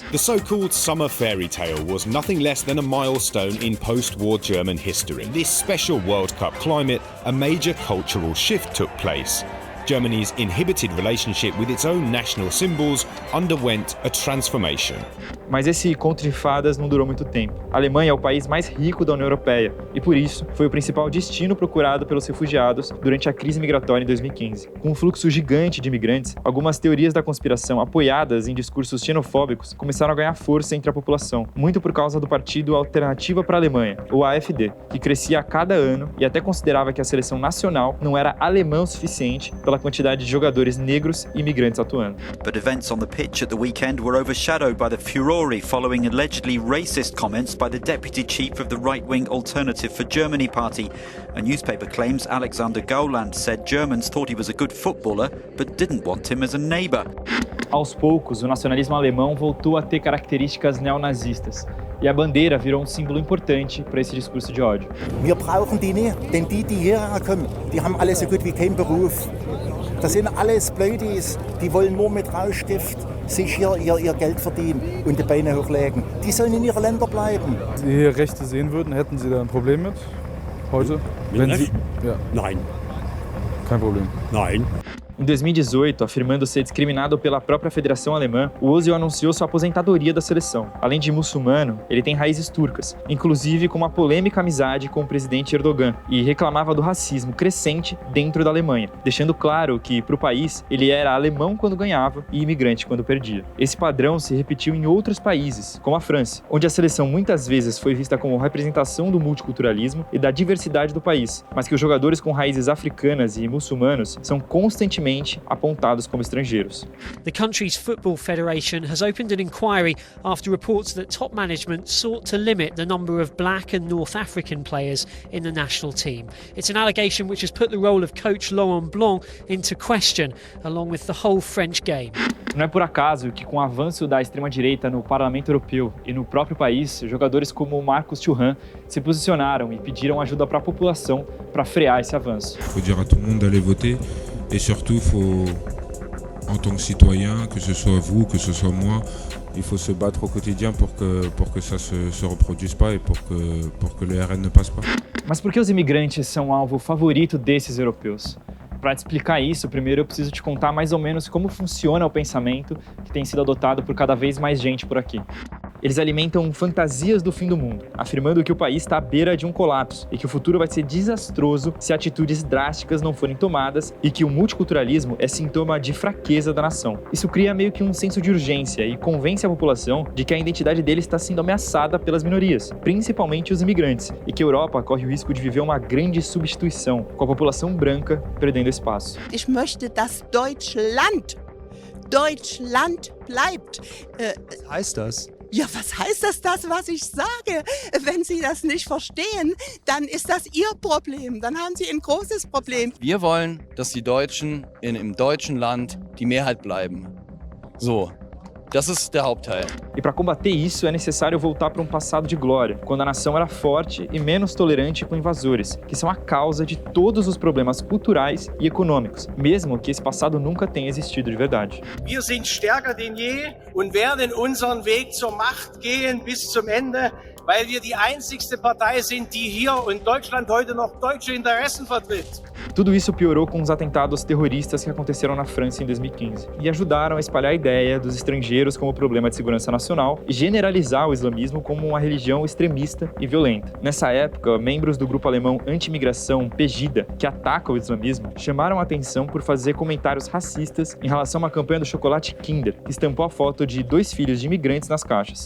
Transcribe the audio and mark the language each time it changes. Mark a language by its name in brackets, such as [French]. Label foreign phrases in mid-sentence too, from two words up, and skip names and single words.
[English] The so-called summer fairy tale was nothing less than a milestone in post-war German history. In this special World Cup climate, a major cultural shift took place. Germany's inhibited relationship with its own national symbols underwent a transformation. [Portuguese] Mas esse conto de fadas não durou muito tempo. A Alemanha é o país mais rico da União Europeia e, por isso, foi o principal destino procurado pelos refugiados durante a crise migratória em 2015. Com um fluxo gigante de imigrantes, algumas teorias da conspiração apoiadas em discursos xenofóbicos começaram a ganhar força entre a população, muito por causa do partido Alternativa para a Alemanha, o AfD, que crescia a cada ano e até considerava que a seleção nacional não era alemã o suficiente pela quantidade de jogadores negros e imigrantes atuando. [English] But events on the pitch at the weekend were overshadowed by the furore following allegedly racist comments by the deputy chief of the right-wing Alternative for Germany party. A newspaper claims Alexander Gauland said Germans thought he was a good footballer but didn't want him as a neighbor. [Portuguese] Aos poucos, o nacionalismo alemão voltou a ter características neonazistas. E a bandeira virou um símbolo importante para esse discurso de ódio. [German] Wir brauchen die nicht, denn die hierher kommen, die haben alle so gut wie keinen Beruf. Das sind alles Blödis, die wollen nur mit Rauschgift sich hier ihr Geld verdienen und die Beine hochlegen. Die sollen in ihren Ländern bleiben. Wenn Sie hier Rechte sehen würden, hätten Sie da ein Problem mit heute? Wenn Sie, ja. Nein. Kein Problem. Nein. [Portuguese] Em 2018, afirmando ser discriminado pela própria Federação Alemã, o Ozil anunciou sua aposentadoria da seleção. Além de muçulmano, ele tem raízes turcas, inclusive com uma polêmica amizade com o presidente Erdogan, e reclamava do racismo crescente dentro da Alemanha, deixando claro que, para o país, ele era alemão quando ganhava e imigrante quando perdia. Esse padrão se repetiu em outros países, como a França, onde a seleção muitas vezes foi vista como representação do multiculturalismo e da diversidade do país, mas que os jogadores com raízes africanas e muçulmanos são constantemente apontados como estrangeiros. [English] The country's football federation has opened an inquiry after reports that top management sought to limit the number of black and North African players in the national team. It's an allegation which has put the role of coach Laurent Blanc into question, along with the whole French game. [Portuguese] Não é por acaso que, com o avanço da extrema-direita no Parlamento Europeu e no próprio país, jogadores como Marcus Thuram se posicionaram e pediram ajuda para a população para frear esse avanço. [French] Faut dire à tout le monde d'aller voter. Et surtout, il faut, en tant que citoyen, que ce soit vous, que ce soit moi, il faut se battre au quotidien pour que ça se reproduise pas et pour que le RN ne passe pas. [Portuguese] Mas por que os imigrantes são o alvo favorito desses europeus? Para te explicar isso, primeiro eu preciso te contar mais ou menos como funciona o pensamento que tem sido adotado por cada vez mais gente por aqui. Eles alimentam fantasias do fim do mundo, afirmando que o país está à beira de um colapso e que o futuro vai ser desastroso se atitudes drásticas não forem tomadas e que o multiculturalismo é sintoma de fraqueza da nação. Isso cria meio que um senso de urgência e convence a população de que a identidade deles está sendo ameaçada pelas minorias, principalmente os imigrantes, e que a Europa corre o risco de viver uma grande substituição, com a população branca perdendo espaço. [German] Ich möchte, dass Deutschland bleibt. Was heißt das? Ja, was heißt das, was ich sage? Wenn Sie das nicht verstehen, dann ist das Ihr Problem. Dann haben Sie ein großes Problem. Wir wollen, dass die Deutschen im deutschen Land die Mehrheit bleiben. So. Das ist der Hauptteil. [Portuguese] E para combater isso é necessário voltar para um passado de glória, quando a nação era forte e menos tolerante com invasores, que são a causa de todos os problemas culturais e econômicos, mesmo que esse passado nunca tenha existido de verdade. [German] Wir sind stärker denn je und werden unseren Weg zur Macht gehen bis zum Ende, weil wir die einzigste Partei sind, die hier in Deutschland heute noch deutsche Interessen vertritt. [Portuguese] Tudo isso piorou com os atentados terroristas que aconteceram na França em 2015 e ajudaram a espalhar a ideia dos estrangeiros como problema de segurança nacional e generalizar o islamismo como uma religião extremista e violenta. Nessa época, membros do grupo alemão anti-imigração Pegida, que ataca o islamismo, chamaram a atenção por fazer comentários racistas em relação a uma campanha do chocolate Kinder, que estampou a foto de 2 filhos de imigrantes nas caixas.